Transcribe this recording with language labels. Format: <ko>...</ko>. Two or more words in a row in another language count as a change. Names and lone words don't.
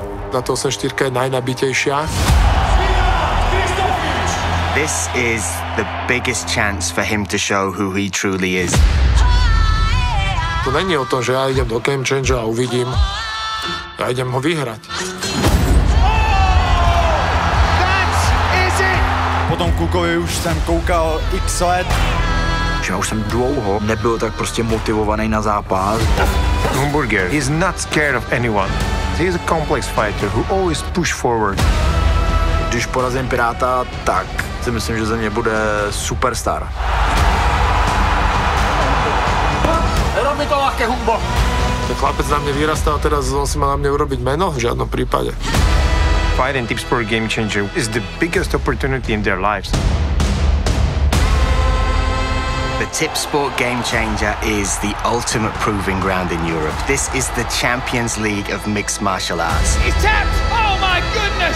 <sk>Na to 8-4 je najnabitejšia.</sk> <en>This is the biggest chance for him to show who he truly is.</en> <cs>To není o tom,</cs> <sk>že ja idem do Game Changer a uvidím. Ja idem ho vyhrať.</sk> <cs>Po tom Kukovi už jsem koukal x let. Já už jsem dlouho nebyl tak prostě motivovaný na zápas.</cs> <en>Humburger is not scared of anyone. He is a complex fighter who always push forward.</en> <cs>Když porazím Piráta, tak si myslím, že ze mě bude superstar.</cs> <sk>Nerob mi to ľahké, Humbo. Ten chlapec na mne vyrastal, teraz on si má na mne urobiť meno? V žiadnom prípade.</sk> <en>Fight and Tipsport Game Changer is the biggest opportunity in their lives. The Tipsport Game Changer is the ultimate proving ground in Europe. This is the Champions League of mixed martial arts. He's tapped! Oh my goodness!</en>